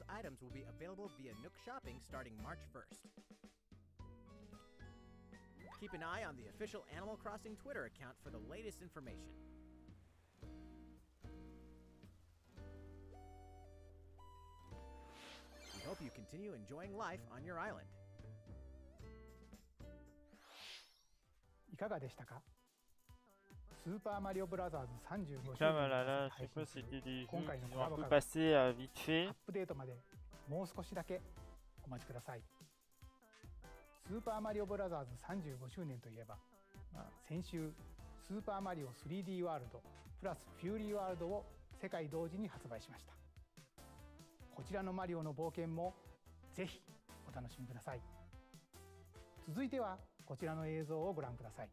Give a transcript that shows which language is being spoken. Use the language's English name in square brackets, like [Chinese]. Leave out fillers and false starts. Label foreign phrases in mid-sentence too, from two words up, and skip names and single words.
[English] Items will be available via Nook Shopping starting March 1st. Keep an eye on the official Animal Crossing Twitter account for the latest information. We hope you continue enjoying life on your island. [Japanese] いかがでしたか？スーパーマリオブラザーズ35周 [French] Là, [Japanese] 年 [French] voilà, [Japanese] に [French] là, [Japanese] 配 [French] je sais pas, [Japanese] 信する [French] c'était des jeux [Japanese] 今回の [French] qui [Japanese] コ [French] ont [Japanese] ラ [French] un [Japanese] ボ [French] peu [Japanese] カー [French] passé vite [Japanese] ア [French] fait. [Japanese] ップデートまでもう少しだけお待ちください。スーパーマリオブラザーズ35周年といえば、先週スーパーマリオ 3D ワールドプラスフューリーワールドを世界同時に発売しました。こちらのマリオの冒険もぜひお楽しみください。続いてはこちらの映像をご覧ください。